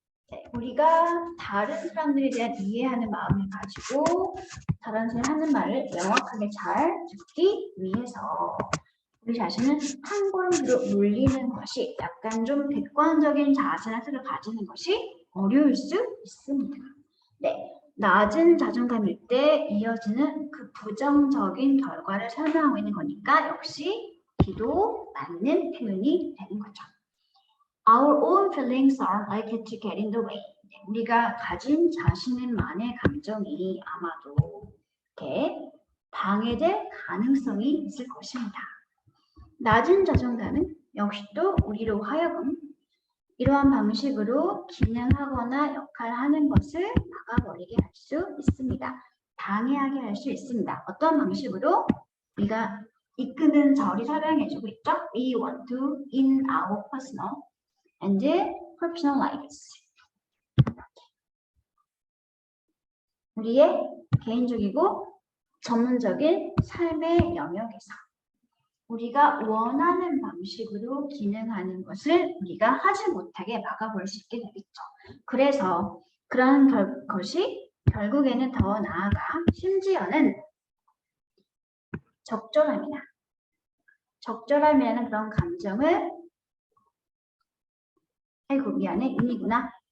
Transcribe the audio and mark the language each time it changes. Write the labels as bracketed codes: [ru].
[ko] 네, 우리가 다른 사람들에 대한 이해하는 마음을 가지고 다른 사람이 하는 말을 명확하게 잘 듣기 위해서 우리 자신은 한 걸음으로 물리는 것이 약간 좀 객관적인 자세나 뜻을 가지는 것이 어려울 수 있습니다. 네, 낮은 자존감일 때 이어지는 그 부정적인 결과를 설명하고 있는 거니까 역시 기도 맞는 표현이 되는 거죠. [en] Our own feelings are likely to get in the way. [ko] 우리가 가진 자신만의 감정이 아마도 이렇게 방해될 가능성이 있을 것입니다. 낮은 자존감은 역시 또 우리로 하여금 이러한 방식으로 기능하거나 역할하는 것을 막아버리게 할 수 있습니다. 방해하게 할 수 있습니다. 어떤 방식으로? 우리가 이끄는 절이 설명해주고 있죠. [en] We want to in our personal and professional lives. [ko] 우리의 개인적이고 전문적인 삶의 영역에서 우리가 원하는 방식으로 기능하는 것을 우리가 하지 못하게 막아볼 수 있게 되겠죠. 그래서 그런 것이 결국에는 더 나아가 심지어는 적절함이라는 그런 감정을 아이고 미안해 이미구나.